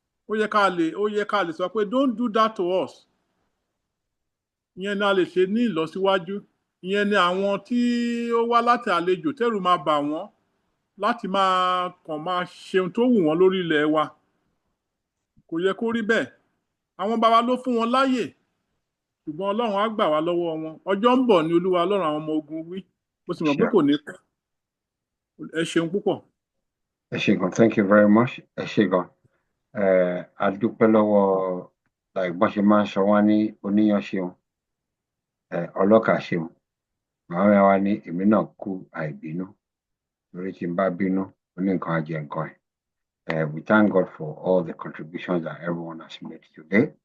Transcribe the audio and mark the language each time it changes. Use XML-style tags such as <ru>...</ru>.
<yo>Ó yẹ ká lè sọ pé</yo> <en>don't do that to us.</en> <yo>Ìyẹn ni a lè ṣe ní ìlọsíwájú. Ìyẹn ni àwọn tí ó wá láti àlejò tẹ́rù máa bà wọ́n láti máa ṣe ohun tó wù wọ́n lórí ilẹ̀ wa. Kò yẹ kó rí bẹ́ẹ̀. Àwọn bàbá ló fún wọn láyè. Ṣùgbọ́n Ọlọ́run á gbà wá lọ́wọ́ wọn. Ọjọ́ ń bọ̀ ní Olúwa Ọlọ́run àwọn ọmọ ogun wí. Mo sì mọ̀ pé kò ní pẹ́. Ẹ ṣeun púpọ̀. Ẹ ṣé gan,</yo> <en>thank you very much.</en> <yo>Ẹ ṣé gan. A dúpẹ́ lọ́wọ́ bọ́n ṣe máa ń sọ wọ́n ní oníyan ṣeun. Ọlọ́kà ṣeun. Màmá wa ní èmi náà kú àìbínú. Lórí tí n bá bínú, ó ní nǹkan á jẹ nǹkan ẹ̀.</yo> <en>We thank God for all the contributions that everyone has made today.</en>